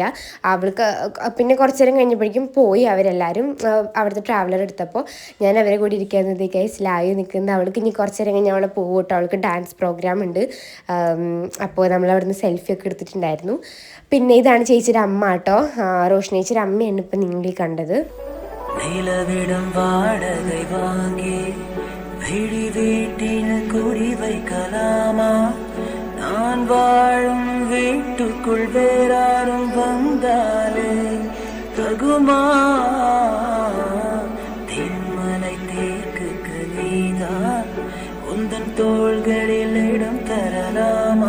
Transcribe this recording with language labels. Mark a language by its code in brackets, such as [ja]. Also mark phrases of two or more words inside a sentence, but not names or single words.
[ml] അവൾക്ക് പിന്നെ കുറച്ച് നേരം കഴിഞ്ഞപ്പോഴേക്കും പോയി അവരെല്ലാവരും. അവിടുത്തെ ട്രാവലർ എടുത്തപ്പോൾ ഞാൻ അവരെ കൂടി ഇരിക്കുന്നതൊക്കെ സ്ലായി നിൽക്കുന്നത്. അവൾക്ക് ഇനി കുറച്ച് നേരം കഴിഞ്ഞ് അവളെ പോകും കേട്ടോ. അവൾക്ക് ഡാൻസ് പ്രോഗ്രാം ഉണ്ട്. അപ്പോൾ നമ്മൾ അവിടുന്ന് സെൽഫി ഒക്കെ എടുത്തിട്ടുണ്ടായിരുന്നു. പിന്നെ ഇതാണ് ചേച്ചിയുടെ അമ്മ കേട്ടോ. റോഷ്നി ചേച്ചിയുടെ അമ്മയാണ് ഇപ്പം നിങ്ങൾ കണ്ടത്. [ta] நிலவிடம் வாடகை வாங்கி விழி வீட்டில் குடி வைக்கலாமா? நான் வாழும் வீட்டுக்குள் வேறாரும் வந்தாலே தகுமா? தென்மலை தேக்கு நீதான் உந்தன் தோள்களில் இடம் தரலாமா?